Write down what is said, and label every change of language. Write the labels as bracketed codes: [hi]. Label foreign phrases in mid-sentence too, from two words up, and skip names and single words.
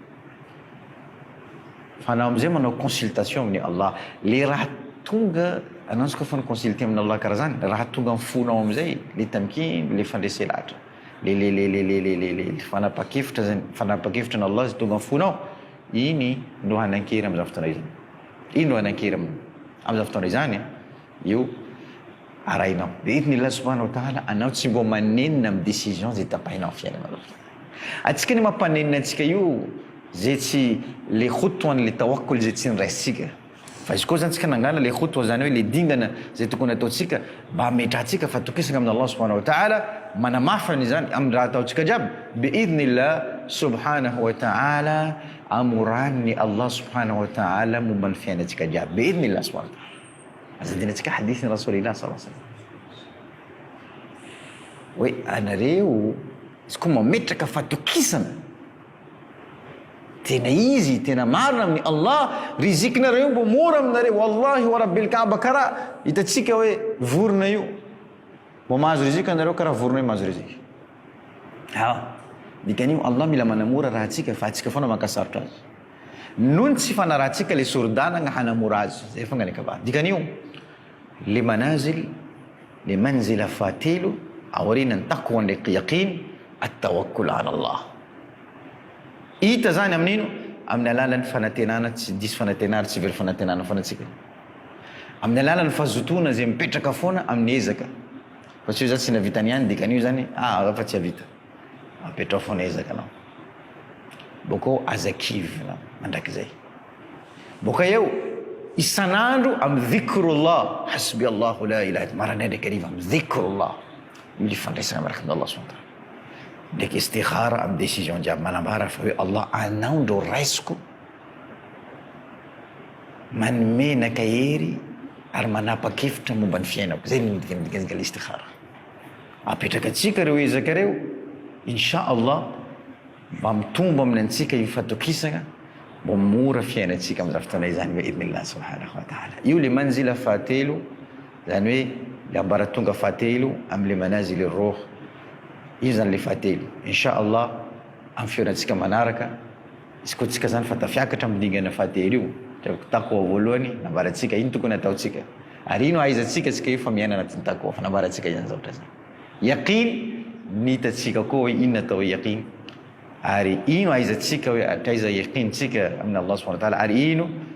[mg] fanao amizay manao consultation amin'ny Allah le raha tonga anao izy koa consulter amin'ny Allah karaha zany raha tonga amin'ny fonao amizay le tamkin le fandreselatra le fanapakevitra zany fanapakevitra ny Allah izy tonga amin'ny fonao iny no hanan-kery amin'izany fotoana izany. Iny no hanan-kery amin'izany fotoana izany io arahinao. De idinillah [ar] سبحانه وتعالى [mg] anao tsy mbo manenina amin'ny décision zay tapahinao amin'ny fiainanao. Atsika ny mampanenina antsika io zay tsy le khutwa le tawakkul zay tsy niraisitsika. Fa izy koa zany tsika nangana le khutwa zany hoe le dingana zay tokony ataontsika mba hametrahantsika fatokisana amin'ny Allah [ar] سبحانه وتعالى [mg] manamafany zany amin'ny raha ataontsika jiaby [ar] بإذن الله سبحانه وتعالى [mg] amorany Allah [ar] سبحانه وتعالى [mg] momba ny fiainantsika jiaby [ar] بإذن الله سبحانه وتعالى. [mg] Azadinantsika hadithin [ar] رسول الله صلى الله عليه وسلم [mg] hoe anareo izy koa mametraka fatokisana tena izy tena marina amin'ny Allah rizikinareo mbo mora aminareo [ar] والله ورب الكعبة [mg] karaha hitatsika hoe vorona io mbo mahazo rizika anareo karaha vorona io mahazo rizika dikan'io Allah mila manamora raha atsika fa atsika foana mankasarotra azy nohony tsy fanarahantsika le sordanagna hanamora azy zay fongany akaba dikan'io le manazil le manzila fatelo aorianany taqwa ndraiky [ar] يقين التوكل على الله [mg] hita zany amin'ino amin'ny alalan'ny fanantenana tsy diso fanantenana tsy very fanantenana foanatsika amin'ny alalan'ny fahazotona zay mipetraka foana amin'ny ezaka fa tsy io zany tsy navitany ihany dikan'io zany fa tsy havita apetrao foana ezaka anao boko azakivy anao mandrakizay boka eo isanandro amin'ny dhikrullah [ar] حسبي الله لا إله إلا [mg] marana ndraiky ariva amin'ny dhikrullah io fandraisana miaraka amin'ny Allah [ar] سبحانه وتعالى [mg] ndraiky istikhara amin'ny décision jiaby manambara fa hoe Allah anao ndro raisiko manomenaka hery ary manapa-kevitra momba ny fiainako zay nidikany istikhara apetraka atsika reo ezaka reo [ar] إن شاء الله [mg] mba mitombo amin'ny antsika io fatokisana mbo mora fiainantsika amin'izany fotoana izany hoe [ar] إذن الله سبحانه وتعالى [mg] io le manzila fahatelo zany hoe le ambaratonga fahatelo amin'ny le manazily roh io zany le fahatelo [ar] إن شاء الله [mg] amin'ny fiainantsika manaraka izy koa tsika zany fa tafiakatra midingana fahatelo io takwa voalohany nambaratsika ino tokony ataontsika ary ino aizantsika tsika io fa miaina anatin'ny takwa fa nambaratsika izany zavatra zany yaqin nitatsika koa hoe inona atao hoe yaqin ary ino aizantsika hoe ataiza yaqintsika amin'ny Allah [ar] سبحانه وتعالى [mg] ary ino